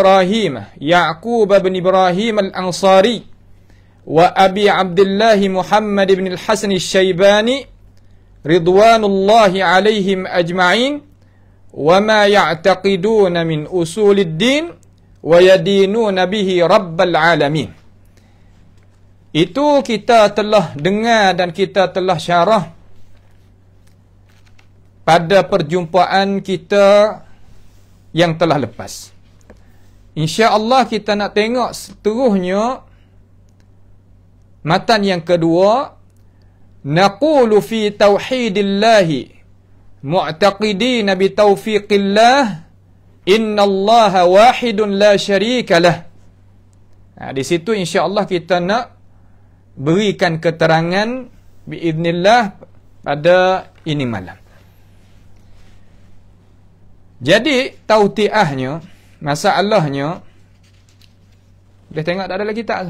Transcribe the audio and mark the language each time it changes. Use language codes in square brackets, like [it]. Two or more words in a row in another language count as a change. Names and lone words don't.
[ar] إبراهيم الأنصاري وأبي عبد الله محمد بن الحسن الشيباني رضوان الله عليهم أجمعين وما يعتقدون من أصول الدين ويدينون به رب العالمين. [ms] Itu kita telah dengar dan kita telah syarah pada perjumpaan kita yang telah lepas. [ar] إن شاء الله [ms] kita nak tengok seterusnya matan yang kedua. [ar] نقول في توحيد الله معتقدين بتوفيق الله إن الله واحد لا شريك له. [ms] Di situ [ar] إن شاء الله [ms] kita nak berikan keterangan [ar] بإذن الله [ms] pada ini malam. Jadi tautiahnya, masalahnya, boleh tengok tak ada lagi tak?